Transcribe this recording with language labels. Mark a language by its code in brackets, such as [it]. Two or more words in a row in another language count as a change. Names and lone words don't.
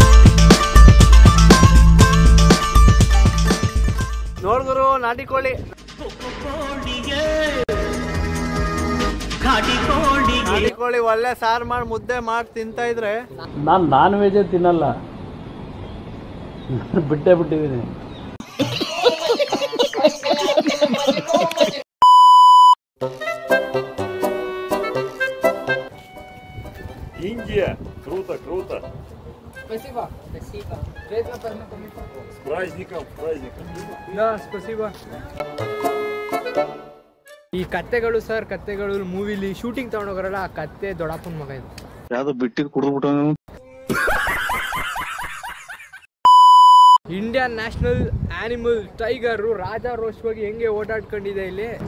[kn] ನೋಡ್ಗುರು, ನಾಟಿ ಕೋಳಿ. ಕೋಳಿ ಒಳ್ಳೆ ಸಾರು ಮಾಡಿ ಮುದ್ದೆ ಮಾಡಿ ತಿಂತಾ ಇದ್ರೆ ನಾನು [en] non veg [kn] ತಿನ್ನಲ್ಲ, ಬಿಟ್ಟೇ ಬಿಟ್ಟಿದ್ದೀನಿ. [ru] Индия. Круто, круто. Спасибо. Спасибо. С праздником, с праздником. ಸ್ಪಸಿಬ. [kn] ಈ ಕತ್ತೆಗಳು ಸರ್, ಕತ್ತೆಗಳು ಮೂವಿಲಿ ಶೂಟಿಂಗ್ ತಗೊಂಡೋಗರಲ್ಲ, ಆ ಕತ್ತೆ ದೊಡ್ಡಪ್ಪನ ಮಗ ಇದು. ಯಾವ್ದು ಬಿಟ್ಟಿಗೆ ಕುಡಿದ್ಬಿಟ್ಟು [en] Indian national animal tiger [kn] ರಾಜಾರೋಷವಾಗಿ ಹೆಂಗೆ ಓಡಾಡ್ಕೊಂಡಿದೆ ಇಲ್ಲಿ.